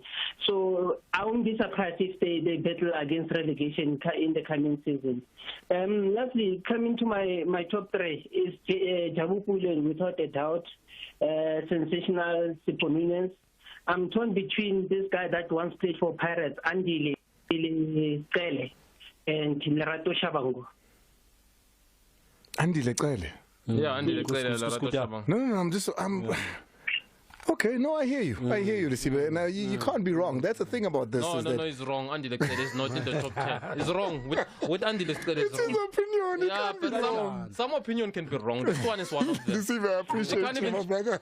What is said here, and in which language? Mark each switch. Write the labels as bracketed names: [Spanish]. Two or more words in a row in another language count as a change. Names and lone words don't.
[English] So I won't be surprised if they battle against relegation in the coming season. Lastly, coming to my top three is Jabu Pule, without a doubt. Sensational Siponunians. I'm torn between this guy that once played for Pirates, Andile, and Lerato Shabango. Andile Cele. Yeah, Andile Cele, Lerato Shabango. No, okay, no, I hear you. I hear you, Lisibe. Now, you can't be wrong. That's the thing about this. No, he's wrong. Andile Cele is not in the top 10. He's wrong. With Andile Cele is wrong. It's his opinion. Yeah, but some opinion can be wrong. This one is one of them. Lisibe, I appreciate you, my brother.